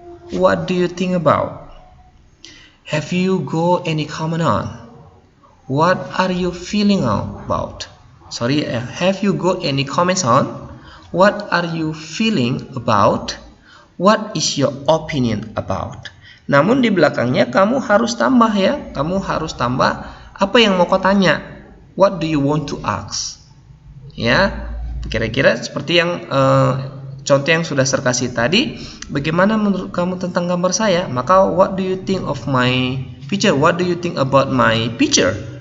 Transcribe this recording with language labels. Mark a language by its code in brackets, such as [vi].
[en] What do you think about? Have you got any comment on? What are you feeling about? Sorry, have you got any comments on? What are you feeling about? What is your opinion about? [id] Namun di belakangnya kamu harus tambah ya. Kamu harus tambah apa yang mau kau tanya. [en] What do you want to ask? [id] Ya, kira-kira seperti yang contoh yang sudah saya kasih tadi. Bagaimana menurut kamu tentang gambar saya? Maka [en] what do you think of my picture? What do you think about my picture?